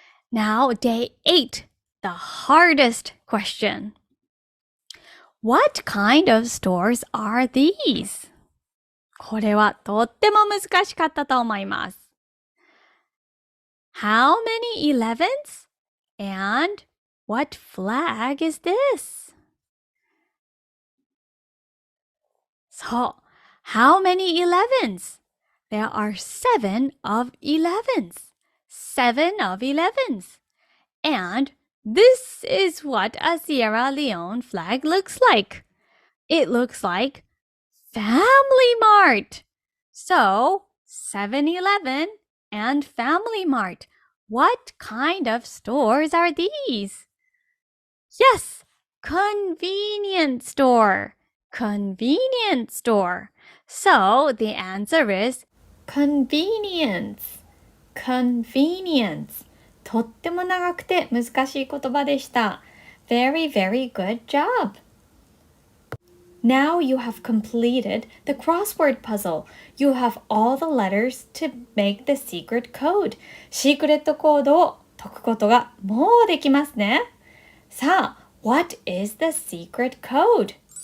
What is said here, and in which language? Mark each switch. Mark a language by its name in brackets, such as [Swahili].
[English] Now, day 8, the hardest question. What kind of stores are these? [Japanese] これはとっても難しかったと思います。 [English] How many 11s? And what flag is this? [Japanese] そう。 [English] How many 11s? There are 7 of 11s. 7 of 11s. And this is what a Sierra Leone flag looks like. It looks like Family Mart. So, 7-Eleven and Family Mart. What kind of stores are these? Yes, convenience store. Convenience store. So, the answer is convenience. Convenience. [Japanese] とっても長くて難しい言葉でした。 [English] Very, very good job. Now you have completed the crossword puzzle. You have all the letters to make the secret code. [Japanese] シークレットコードを解くことがもうできますね。 [English] さあ、what is the secret code?